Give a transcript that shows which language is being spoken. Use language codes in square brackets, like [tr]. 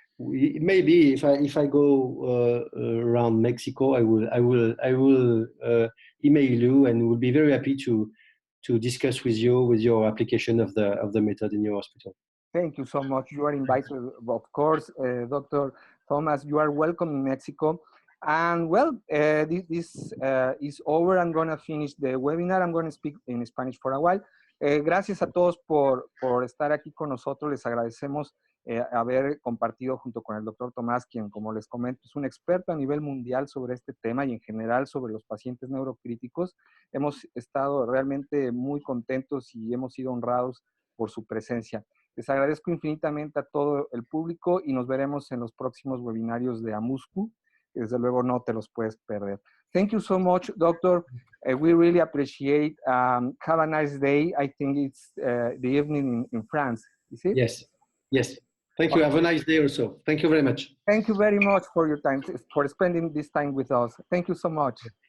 [en] Maybe if I go around Mexico, I will email you, and will be very happy to discuss with you with your application of the method in your hospital. Thank you so much. You are invited, of course, Dr. Thomas. You are welcome in Mexico. And well, this is over. I'm going to finish the webinar. I'm going to speak in Spanish for a while. [es] Gracias a todos por estar aquí con nosotros. Les agradecemos haber compartido junto con el doctor Tomás, quien, como les comento, es un experto a nivel mundial sobre este tema y en general sobre los pacientes neurocríticos. Hemos estado realmente muy contentos y hemos sido honrados por su presencia. Les agradezco infinitamente a todo el público y nos veremos en los próximos webinarios de AMUSCU. Desde luego no te los puedes perder. [en] Thank you so much, Doctor. We really appreciate. Have a nice day. I think it's the evening in France. Is it? Yes. Yes. Thank you. Have a nice day also. Thank you very much. Thank you very much for your time, for spending this time with us. Thank you so much.